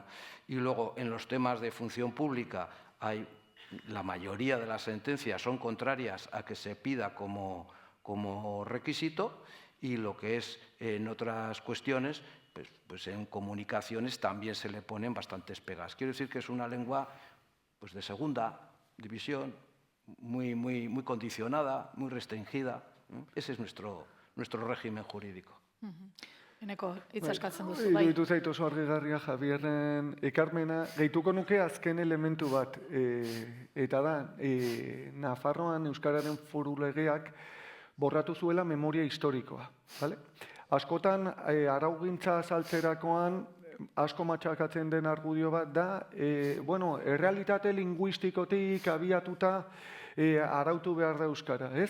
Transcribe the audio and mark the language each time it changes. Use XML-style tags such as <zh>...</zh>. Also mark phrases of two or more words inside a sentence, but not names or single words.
<es>Y luego en los temas de función pública la mayoría de las sentencias son contrarias a que se pida como requisito, y lo que es en otras cuestiones, pues en comunicaciones también se le ponen bastantes pegas. Quiero decir que es una lengua pues de segunda división, muy condicionada, muy restringida. Ese es nuestro régimen jurídico.</es> <eu>Eneko, hitz askatzen duzu, bai. Iruditu zait oso argigarria Javierren ekarmena. Gehituko nuke azken elementu bat, eta da, Nafarroan Euskararen Foru Legeak borratu zuela memoria historikoa. Vale? Askotan, araugintza azaltzerakoan, asko matxakatzen den argudio bat da, errealitate linguistikotik abiatuta arautu behar da Euskara, ez?</eu>